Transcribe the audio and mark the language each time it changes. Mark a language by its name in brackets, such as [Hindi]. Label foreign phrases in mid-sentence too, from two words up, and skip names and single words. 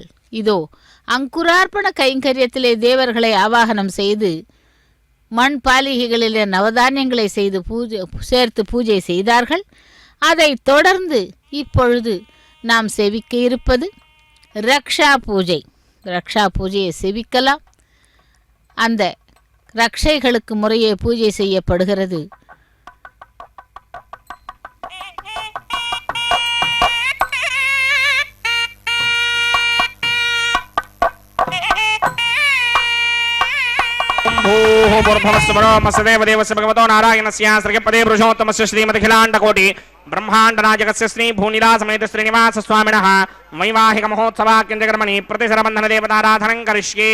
[Tamil] இதோ அங்குரார்ப்பண கைங்கரியத்திலே தேவர்களை ஆவாகனம் செய்து மண் பாலிகைகளிலே நவதானியங்களை செய்து சேர்த்து பூஜை செய்தார்கள். அதை தொடர்ந்து இப்பொழுது நாம் செவிக்க இருப்பது ரக்ஷா பூஜை. ரக்ஷா பூஜையை செவிக்கலாம். அந்த ரக்ஷைகளுக்கு முறையே பூஜை செய்யப்படுகிறது. [Sanskrit] भगवतो नारायणस्य श्रीपदे पुरुषोत्तमस्य श्रीमदखिलाण्डकोटि ब्रह्माण्डनायकस्य श्री भूनिला समेत श्रीनिवास स्वामिनः वैवाहिक महोत्सवाख्यकर्मणि प्रतिशरबन्धन देवताराधनं करिष्ये।